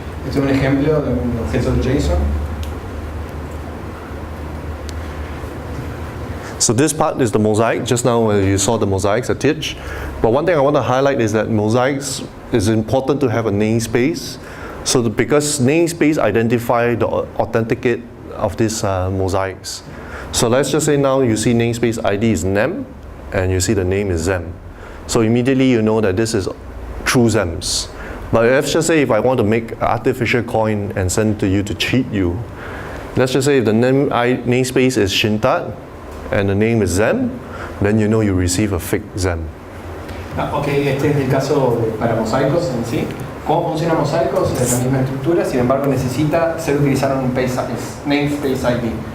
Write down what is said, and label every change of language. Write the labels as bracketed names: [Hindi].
[Spanish] Este es un ejemplo de un objeto de JSON. [English] So this part is the mosaic. Just now you saw the mosaics attached. But one thing I want to highlight is that mosaics is important to have a namespace. So because namespace identify the authenticate of these mosaics. So let's just say now you see namespace ID is nem, and you see the name is Zem. So immediately you know that this is true Zems. But let's just say if I want to make an artificial coin and send to you to cheat you, let's just say if the namespace is Shin Tatt and the name is Zem, then you know you receive a fake Zem. [Spanish] Ok, este es el caso para mosaicos en sí. ¿Cómo funciona mosaicos? Es la misma estructura, sin embargo necesita ser utilizado en un namespace ID.